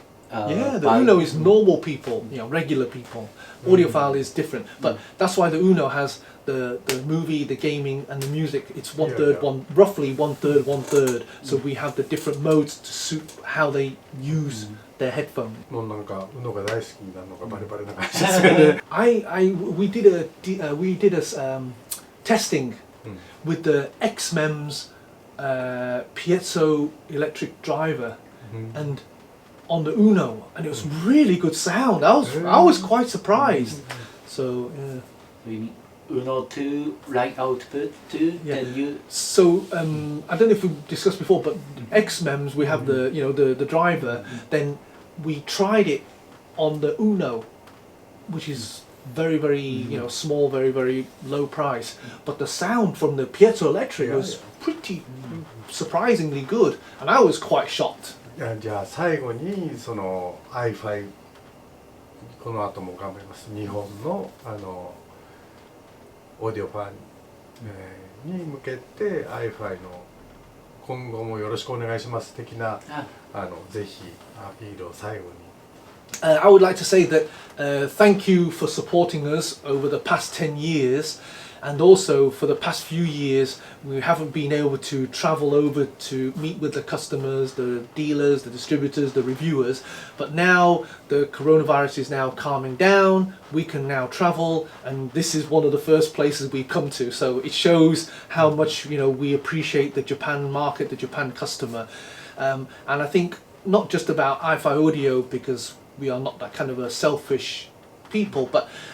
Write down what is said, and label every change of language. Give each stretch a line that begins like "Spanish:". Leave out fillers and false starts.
English: The UNO is normal people, regular people. Audiophile is different, but that's why the UNO has the movie, the gaming, and the music. It's 1/3, roughly 1/3, 1/3. So we have the different modes to suit how they use their headphone.
Japanese: もうなんかUNOが大好きになるのがバレバレな感じですね。
English: We did a testing with the XMEMS piezo electric driver, and on the UNO, and it was really good sound. I was quite surprised. So UNO to right output to then you. So I don't know if we discussed before, but XMEMS we have the driver. Then we tried it on the UNO, which is very small, very low price. But the sound from the piezoelectric was pretty surprisingly good, and I was quite shocked.
Japanese: じゃあ最後にその iFi この後も頑張ります。日本のオーディオファン、に向けて iFi の今後もよろしくお願いします的なぜひアピールを最後に。
English: I would like to say that thank you for supporting us over the past 10 years, and also for the past few years we haven't been able to travel over to meet with the customers, the dealers, the distributors, the reviewers, but now the coronavirus is now calming down, we can now travel, and this is one of the first places we come to, so it shows how much we appreciate the Japan market, the Japan customer, and I think not just about iFi Audio, because we are not that kind of a selfish people, but